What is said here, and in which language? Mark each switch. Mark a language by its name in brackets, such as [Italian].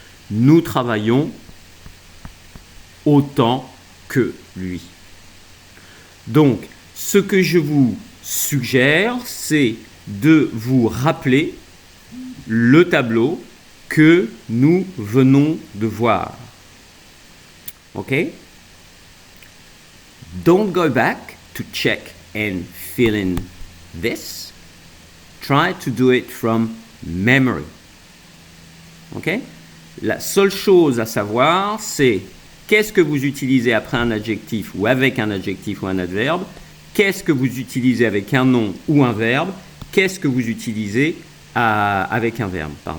[French] Nous travaillons autant que lui. Donc, ce que je vous suggère, c'est de vous rappeler le tableau que nous venons de voir. [English] OK? Don't go back to check and fill in this. Try to do it from memory. OK? [French] La seule chose à savoir, c'est qu'est-ce que vous utilisez après un adjectif ou avec un adjectif ou un adverbe? Qu'est-ce que vous utilisez avec un nom ou un verbe? Qu'est-ce que vous utilisez avec un verbe?